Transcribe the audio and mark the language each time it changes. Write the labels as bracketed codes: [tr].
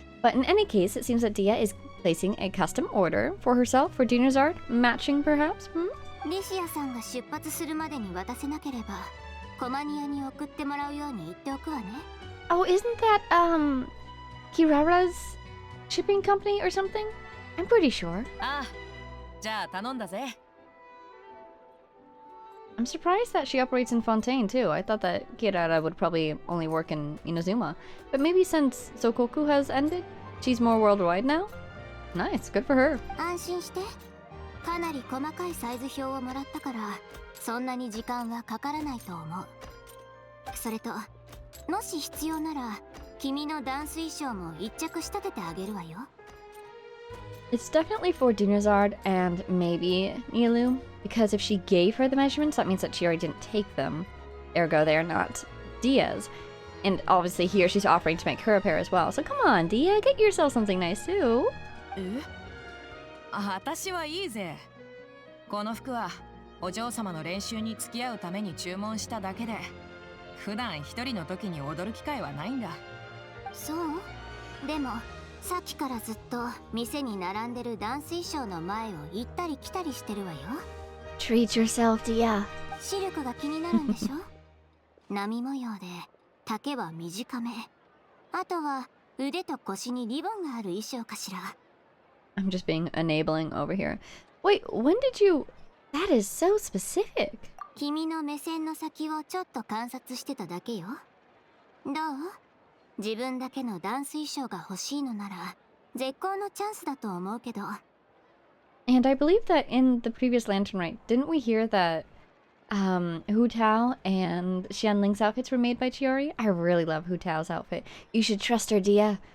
[en] But in any case, it seems that Dia is placing a custom order for herself for Dinazard, matching perhaps? Hmm? [ja] リシアさんが出発するまでに渡せなければ、コマニアに送ってもらうように言っておくわね。 [en] Oh, isn't that, Kirara's shipping company or something? I'm pretty sure. [ja] ああ、じゃあ頼んだぜ。 [en] I'm surprised that she operates in Fontaine too. I thought that Kirara would probably only work in Inazuma. But maybe since Sokoku has ended, she's more worldwide now? Nice, good for her. [ja] 安心して。かなり細かいサイズ表をもらったから、そんなに時間はかからないと思う。それと、もし必要なら、君のダンス衣装も一着仕立ててあげるわよ。 [en] It's definitely for Dinazard and maybe Nilu, because if she gave her the measurements, that means that Chiori didn't take them. Ergo, they are not Dia's. And obviously here she's offering to make her a pair as well. So come on, Dia, get yourself something nice too. [ja] 私はいいぜ。この服はお嬢様の練習に付き合うために注文しただけで、普段一人の時に踊る機会はないんだ。そう？でもさっきからずっと店に並んでるダンス衣装の前を行ったり来たりしてるわよ。 [en] Treat yourself, Dia. [ja] シルクが気になるんでしょ？波模様で丈は短め。あとは腕と腰にリボンがある衣装かしら。 [en] I'm just being enabling over here. Wait, when did you... That is so specific. [ja] 君の目線の先をちょっと観察してただけよ。どう？自分だけのダンス衣装が欲しいのなら絶好のチャンスだと思うけど。 [en] And I believe that in the previous Lantern Rite, didn't we hear that Hu Tao and Xianling's outfits were made by Chiori? I really love Hu Tao's outfit. You should trust her, Dia.